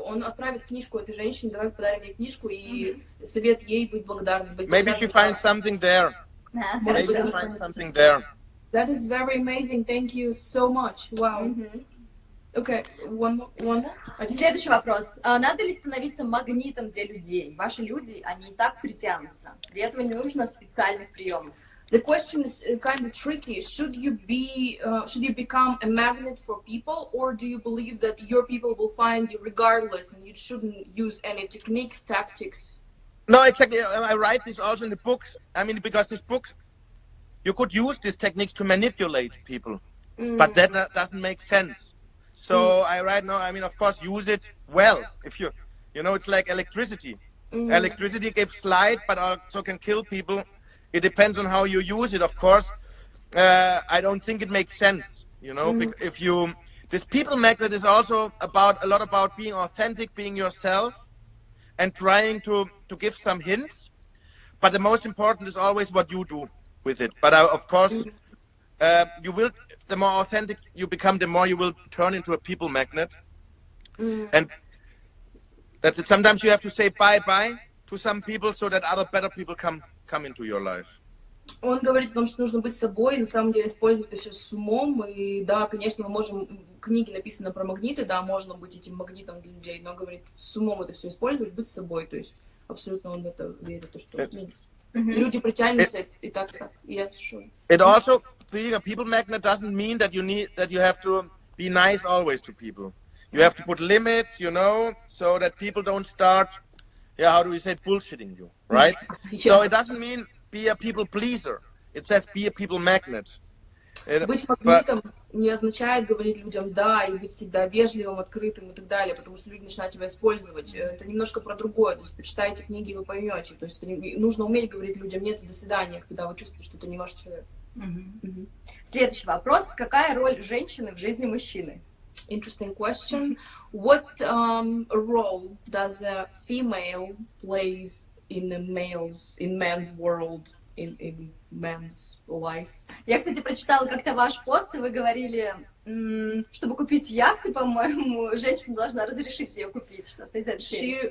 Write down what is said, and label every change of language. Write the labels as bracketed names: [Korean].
[Russian] Он отправит книжку этой женщине. Давай подарим ей книжку и совет ей быть благодарной. [English] Maybe she finds something there. Maybe she finds something there. That is very amazing. Thank you so much. Wow. Okay, one more. [Russian] Следующий вопрос. Надо ли становиться магнитом для людей? Ваши люди, они и так притянутся. Для этого не нужно специальных приемов. [English] The question is kind of tricky. Should you become a magnet for people, or do you believe that your people will find you regardless, and you shouldn't use any techniques, tactics? No, exactly. I write this also in the books. I mean, because this book, you could use these techniques to manipulate people, but that doesn't make sense. So I write now, I mean, of course, use it well. If you know, it's like electricity. Electricity gives light, but also can kill people. It depends on how you use it, of course. I don't think it makes sense, you know, if this people magnet is also a lot about being authentic, being yourself, and trying to give some hints. but the most important is always what you do with it. But of course, you will. The more authentic you become, the more you will turn into a people magnet. And that's it. Sometimes you have to say bye-bye to some people so that other better people come into your life. [Russian] Он говорит о том, что нужно быть собой, на самом деле использовать это все с умом. И да, конечно, мы можем... Книги написаны про магниты, да, можно быть этим магнитом для людей, но, говорит, с умом это все использовать, быть собой. То есть абсолютно он в это верит, что люди притянутся и так. [English] Yeah, sure. It also, being a people magnet doesn't mean that you have to be nice always to people. You have to put limits, so that people don't start, how do we say, bullshitting you, right? So it doesn't mean be a people pleaser. It says be a people magnet. [Russian] Быть магнитом не означает говорить людям «да» и быть всегда вежливым, открытым и так далее, потому что люди начинают тебя использовать. Это немножко про другое. То есть почитайте книги, и вы поймете. То есть нужно уметь говорить людям «нет» и «до свидания», когда вы чувствуете, что это не ваш человек. Следующий вопрос. Какая роль женщины в жизни мужчины? [English] Interesting question. What role does a female plays in man's world, in man's life? [Russian] Я, кстати, прочитала как-то ваш пост, и вы говорили, чтобы купить яхту, по-моему, женщина должна разрешить ее купить, что-то из этой серии.